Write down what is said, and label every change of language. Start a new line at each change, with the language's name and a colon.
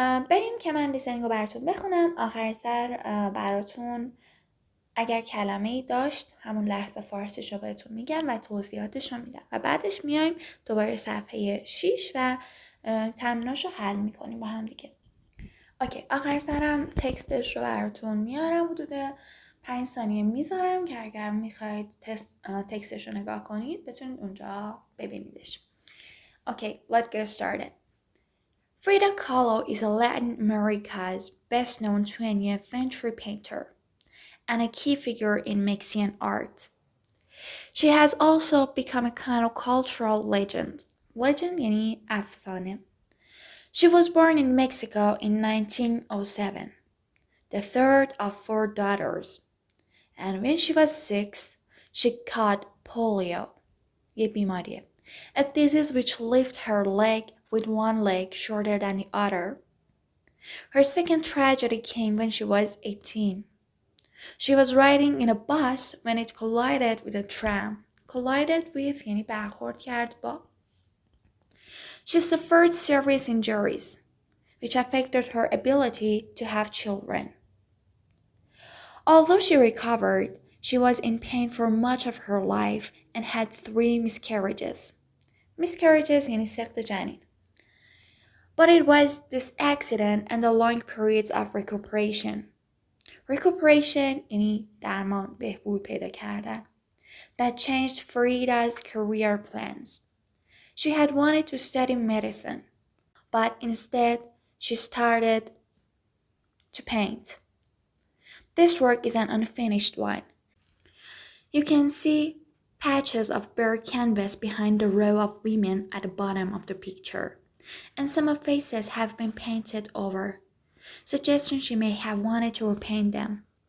Persian: بریم که من لیسنینگ رو براتون بخونم. آخر سر براتون اگر کلمه‌ای داشت همون لحظه فارسیش رو بهتون میگم و توضیحاتش رو میدم و بعدش میایم دوباره صفحه 6 و تمریناش رو حل میکنیم با هم دیگه. اوکی. آخر سرم تکستش رو براتون میارم، حدود 5 ثانیه میذارم که اگر میخواید تکستش رو نگاه کنید بتونید اونجا ببینیدش.
English: Okay. Let's get started. Frida Kahlo is a Latin America's best-known 20th century painter and a key figure in Mexican art. She has also become a kind of cultural legend.
Persian: Legend یعنی افسانه.
English: She was born in Mexico in 1907, the third of 4 daughters. And when she was 6, she caught polio.
Persian: یه بیماریه.
English: A disease which left her leg with one leg shorter than the other. Her second tragedy came when she was 18. She was riding in a bus when it collided with a tram.
Persian: Collided with یعنی برخورد کرد با.
English: She suffered serious injuries, which affected her ability to have children. Although she recovered, she was in pain for much of her life and had 3 miscarriages.
Persian: Miscarriages یعنی سقط جنین.
English: But it was this accident and the long periods of recuperation.
Persian: Recuperation یعنی درمان، بهبود پیدا کردن.
English: That changed Frida's career plans. She had wanted to study medicine, but instead she started to paint. This work is an unfinished one. You can see patches of bare canvas behind the row of women at the bottom of the picture, and some of faces have been painted over, suggesting she may have wanted to repaint them.